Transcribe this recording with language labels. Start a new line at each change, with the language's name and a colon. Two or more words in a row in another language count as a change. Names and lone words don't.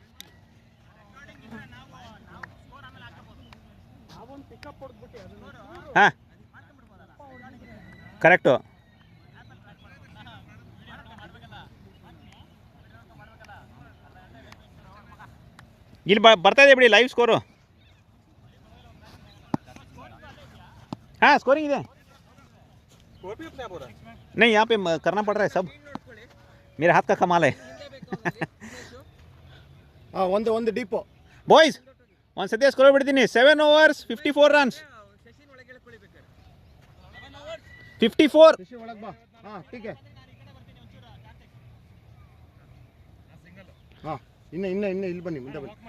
Kannada: ಹಾಂ ಕರೆಕ್ಟು. ಇಲ್ಲಿ ಬರ್ತಾ ಇದೆ ಬಿಡಿ
English: live score.
Hindi: हाँ स्कोरिंग है, स्कोर भी अपने आप हो रहा है. नहीं यहाँ पे करना पड़ रहा है सब, मेरे हाथ का कमाल है.
Kannada: ಹಾಂ ಒಂದು ಡೀಪು ಬಾಯ್ಸ್ ಒಂದು ಸದ್ಯ ಸ್ಕೋರ್ ಬಿಡ್ತೀನಿ.
English: 7 overs 54 runs.
Kannada: 54. ಒಳಗೆ ಬಾ. ಹಾಂ ಟೀಕೆ. ಹಾಂ ಇನ್ನು ಇಲ್ಲಿ ಬನ್ನಿ, ಮುಂದೆ ಬನ್ನಿ.